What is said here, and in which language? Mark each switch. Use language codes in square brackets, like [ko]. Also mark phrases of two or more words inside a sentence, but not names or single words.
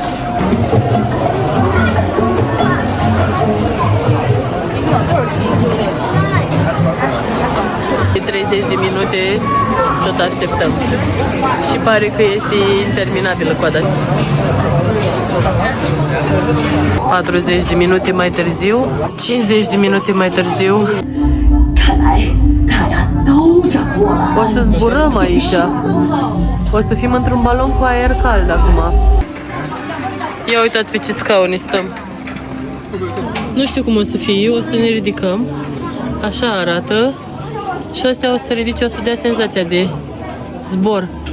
[ro] De 30 de minute tot așteptăm. Și pare că este interminabilă coada. 40 de minute mai târziu, 50 de minute mai târziu. [zh] 看来大家都掌握了。 [ro] O să zburăm aici. O să fim într-un balon cu aer cald acum. Ia uitați pe ce scaune stăm. Nu știu cum o să fie, o să ne ridicăm. Așa arată. Și astea o să ridice, o să dea senzația de zbor.